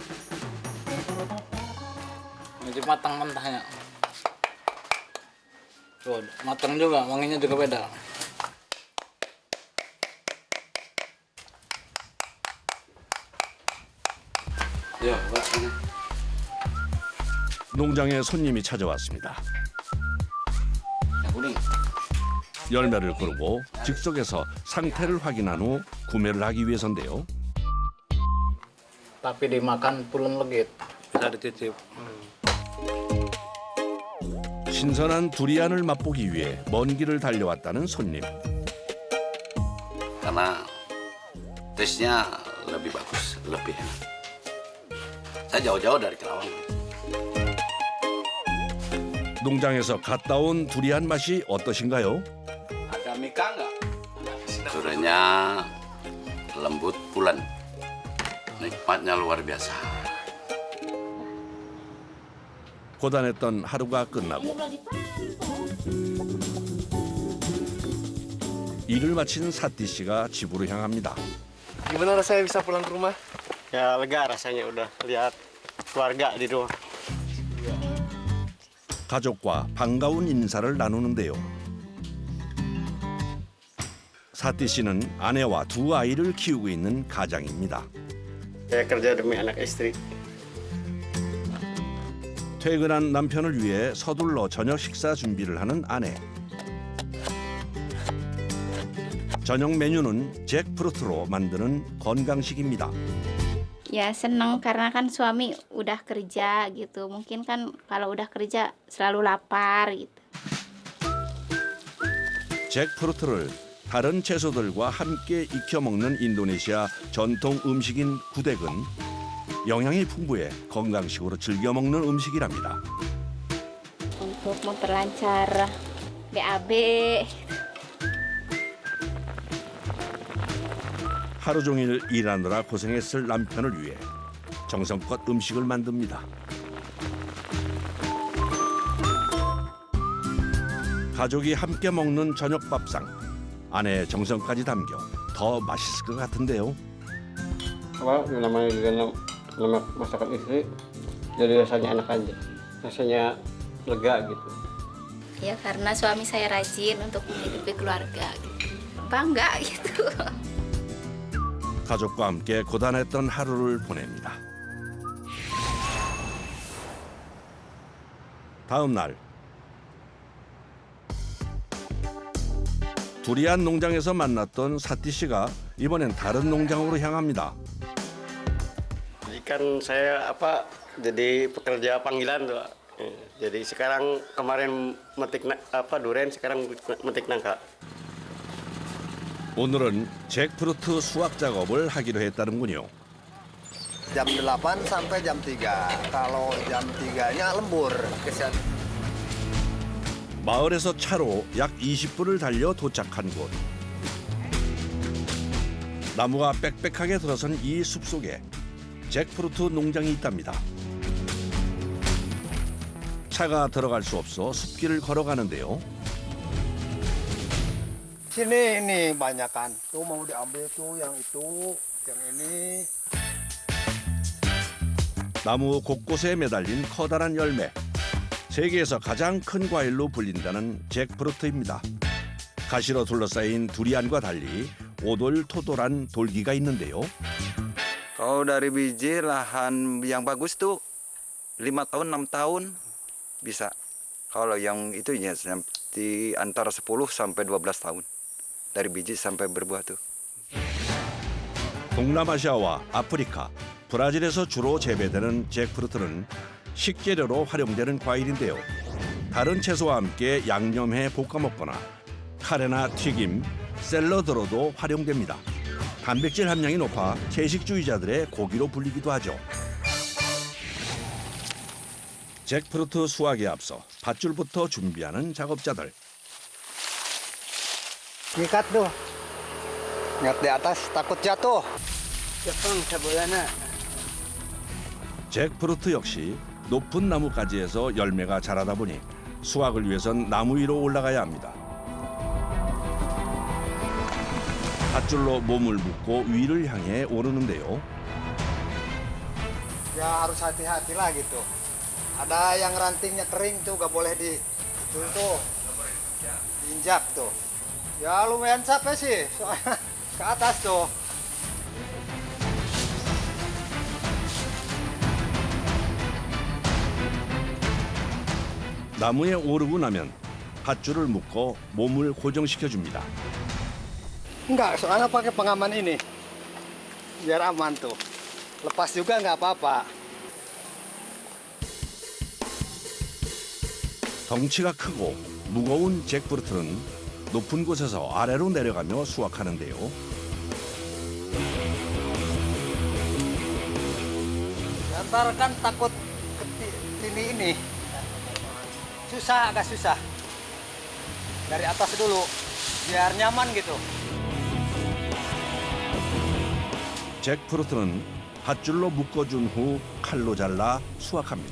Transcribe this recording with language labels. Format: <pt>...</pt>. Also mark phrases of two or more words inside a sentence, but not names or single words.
<id>Ini matang mentahnya. Tuh, matang juga, wanginya juga beda. Ya, Pak.</id> <ko>농장에 손님이 찾아왔습니다. 열매를 고르고 즉석에서 상태를 확인한 후 구매를 하기 위해서인데요.</ko> <id>Tapi dimakan pulen legit. Bisa dititip.</id> <ko>신선한 두리안을 맛보기 위해 먼 길을 달려왔다는 손님.</ko> <id>Karena tesnya lebih bagus, lebih enak. Saya jauh-jauh dari Kerawang.</id> <ko>농장에서 갔다 온 두리안 맛이 어떠신가요?</ko> <id>Ada mika nggak? Duriannya lembut, pulen. Nikmatnya luar biasa.</id> <ko>고단했던 하루가 끝나고 일을 마친 사띠 씨가 집으로 향합니다.</ko> <id>Gimana rasanya bisa pulang ke rumah? Ya lega rasanya udah lihat keluarga di rumah.</id> <ko>가족과 반가운 인사를 나누는데요. 사띠 씨는 아내와 2 아이를 키우고 있는 가장입니다.</ko> <id>Saya kerja demi anak istri.</id> <ko>퇴근한 남편을 위해 서둘러 저녁 식사 준비를 하는 아내. 저녁 메뉴는 잭프루트로 만드는 건강식입니다.</ko> <id>Ya seneng karena kan suami udah kerja gitu. Mungkin kan kalau udah kerja selalu lapar gitu.</id> <ko>잭프루트를 다른 채소들과 함께 익혀 먹는 인도네시아 전통 음식인 구덱은 영양이 풍부해 건강식으로 즐겨 먹는 음식이랍니다.</ko> <id>Untuk memperlancar BAB.</id> <ko>하루 종일 일하느라 고생했을 남편을 위해 정성껏 음식을 만듭니다. 가족이 함께 먹는 저녁 밥상. 아내의 정성까지 담겨 더 맛있을 것 같은데요.</ko> <id>Apa namanya juga nama masakan istri, jadi rasanya enak aja, rasanya lega gitu. Ya karena suami saya rajin untuk menghidupi keluarga gitu. Bangga gitu.</id> <ko>가족과 함께 고단했던 하루를 보냅니다. 다음 날 두리안 농장에서 만났던 사띠 씨가 이번엔 다른 농장으로 향합니다.</ko> <id>Kan saya jadi pekerja panggilan tuh. Jadi sekarang kemarin metik durian, sekarang metik nangka.</id> <ko>오늘은 잭프루트 수확 작업을 하기로 했다는군요.</ko> <id>Jam 8 sampai jam 3. Kalau jam 3-nya lembur.</id> <ko>마을에서 차로 약 20분을 달려 도착한 곳. 나무가 빽빽하게 들어선 이 숲속에 잭프루트 농장이 있답니다. 차가 들어갈 수 없어 숲길을 걸어가는데요.</ko> <id>Sini ini banyak kan. Tuh mau diambil tuh yang itu, yang ini.</id> <ko>나무 곳곳에 매달린 커다란 열매. 세계에서 가장 큰 과일로 불린다는 잭프루트입니다. 가시로 둘러싸인 두리안과 달리 오돌토돌한 돌기가 있는데요.</ko> <id>Kalau dari biji lahan yang bagus tuh 5 tahun 6 tahun bisa. Kalau yang itu ya di antara 10 sampai 12 tahun dari biji sampai berbuah tuh.</id> <ko>동남아시아와 아프리카, 브라질에서 주로 재배되는 잭프루트는 식재료로 활용되는 과일인데요. 다른 채소와 함께 양념해 볶아 먹거나 카레나 튀김, 샐러드로도 활용됩니다. 단백질 함량이 높아 채식주의자들의 고기로 불리기도 하죠. 잭프루트 수확에 앞서 밧줄부터 준비하는 작업자들.</ko> <id>Ngikat tuh. Ngikat di atas, takut jatuh.</id> <ko>잭프루트 역시 높은 나무가지에서 열매가 자라다 보니 수확을 위해선 나무 위로 올라가야 합니다. 밧줄로 몸을 묶고 위를 향해 오르는데요.</ko> <id>Ya harus hati-hati lah gitu. Ada yang rantingnya kering tuh, gak boleh di itu tuh diinjak tuh. Ya lumayan capek sih, soalnya ke atas tuh.</id> <ko>나무에 오르고 나면 밧줄을 묶어 몸을 고정시켜 줍니다.</ko> <id>Enggak, soalnya pakai pengaman ini. Biar aman tuh. Lepas juga nggak apa-apa.</id> <ko>덩치가 크고 무거운 잭프루트는 높은 곳에서 아래로 내려가며 수확하는데요.</ko> <id>Ntar kan takut ini. Susah, agak susah. Dari atas dulu, biar nyaman gitu.</id> <ko>잭프루트는 밧줄로 묶어준 후 칼로 잘라 수확합니다.</ko>